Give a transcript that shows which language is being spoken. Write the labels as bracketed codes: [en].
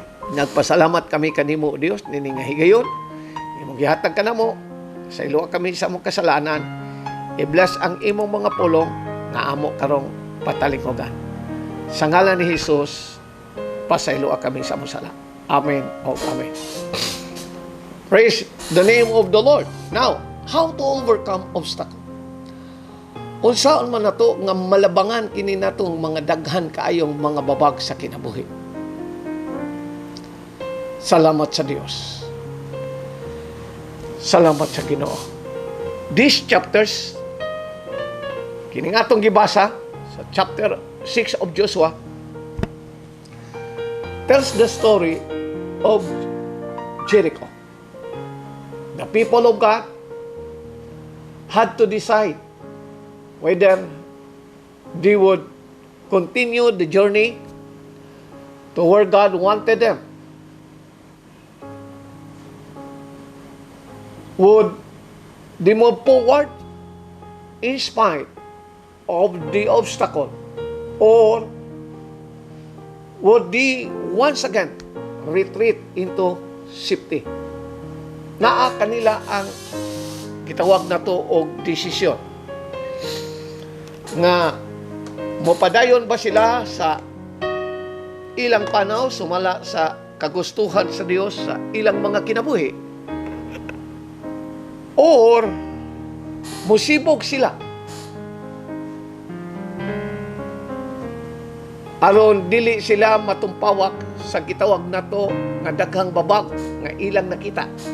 [ceb] Nagpasalamat kami kanimo Dios nini nga higayon. Imong gihatag kanamo sa iluwa kami sa among kasalanan. I-bless ang imong mga pulong nga amo karong patalinghogan. Sa ngalan ni Jesus, pasaylo kami sa musala. [en] Amen o amen. Praise the name of the Lord. Now, how to overcome obstacle? [ceb] Unsaon man nato nga malabangan kini natong mga daghan kaayong mga babag sa kinabuhi. Salamat sa Dios. Salamat sa Ginoo. [en] These chapters, [ceb] kini nga atong gibasa sa [en] chapter 6 of Joshua, tells the story of Jericho. The people of God had to decide whether they would continue the journey to where God wanted them. Would they move forward in spite of the obstacle, or would they once again retreat into safety? [ceb] Naa kanila ang gitawag na to og desisyon nga mopadayon ba sila sa ilang panaw sumala sa kagustuhan sa Dios sa ilang mga kinabuhi, or musibog sila aron dili sila matumpawak sa gitawag na to nga daghang babag nga ilang nakita.